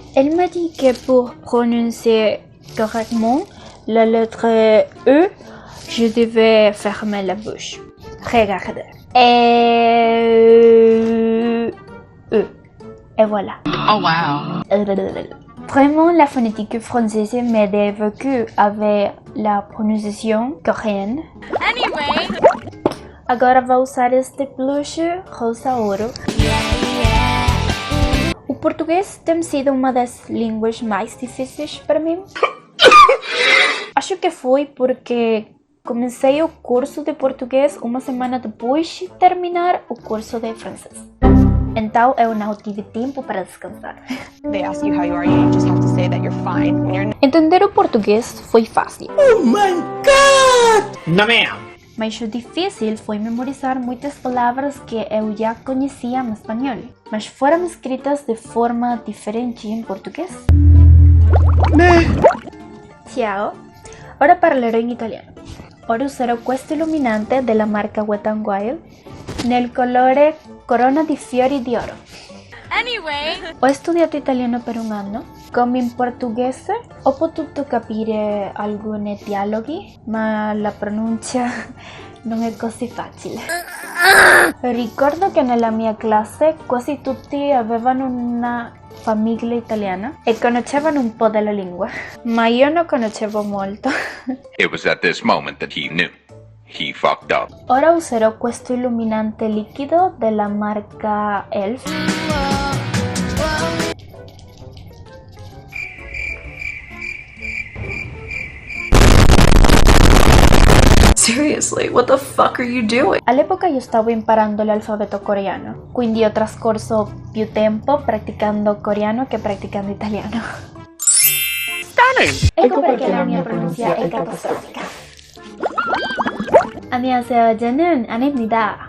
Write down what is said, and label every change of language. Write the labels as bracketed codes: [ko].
[fr] Elle m'a dit que pour prononcer correctement la lettre E, je devais fermer la bouche. Regardez. E. Et voilà. [en] Oh, wow. [fr] Vraiment, la phonétique française m'aide beaucoup avec la [pt] pronunciação coreana. [en] Anyway. [pt] Agora vou usar este blush rosa ouro. O português tem sido uma das línguas mais difíceis para mim. Acho que foi porque comecei o curso de português uma semana depois de terminar o curso de francês. Então eu não tive tempo para descansar. [en] They ask you how you are, you just have to say that you're fine when you're [pt] Entender o português foi fácil. [en] Oh my god! No, ma'am. [pt] Mas o difícil foi memorizar muitas palavras que eu já conhecia em espanhol, mas foram escritas de forma diferente em português. [it] Ciao. Ora parlerò in italiano. Ora userò questo illuminante della marca Wet n Wild nel colore Corona di fiori di oro. [en] Anyway. [it] Ho studiato italiano per un anno. Come in portoghese ho potuto capire alcuni dialoghi, ma la pronuncia non è così facile. Ricordo che nella mia classe quasi tutti avevano una famiglia italiana e conoscevano un po' della lingua, ma io non conoscevo molto. [en] It was at this moment that he knew. He fucked up. [it] Ora userò questo illuminante liquido della marca Elf. [en] Seriously, what the fuck are you doing? [it] All'epoca io stavo imparando l'alfabeto coreano, quindi ho trascorso più tempo praticando coreano che praticando italiano. Ecco perché la mia pronuncia è catastrofica. [ko] 안녕하세요, 저는 아내입니다.